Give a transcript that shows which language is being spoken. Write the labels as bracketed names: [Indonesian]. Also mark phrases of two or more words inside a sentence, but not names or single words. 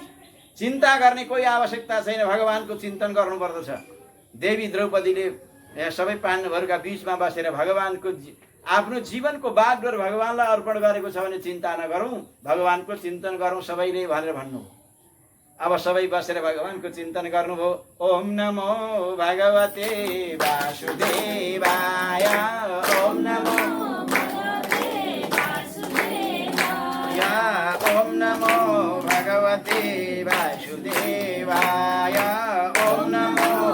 [Nepali] चिन्ता गर्ने कोही आवश्यकता छैन, भगवानको चिन्तन गर्नुपर्दछ। देवी द्रौपदीले सबै पाण्डवहरूका बीचमा बसेर भगवानको आफ्नो जीवनको बागडोर भगवानलाई अर्पण गरेको छ भने चिन्ता नगरौँ, भगवानको चिन्तन गरौँ सबैले भनेर भन्नु। अब सबै बसेर भगवानको चिन्तन गर्नुभयो। [Sanskrit] ओम नमो भगवते वासुदेवाय, ओम नमो ओम नमो भगवते वासुदेवाय, ओम नमो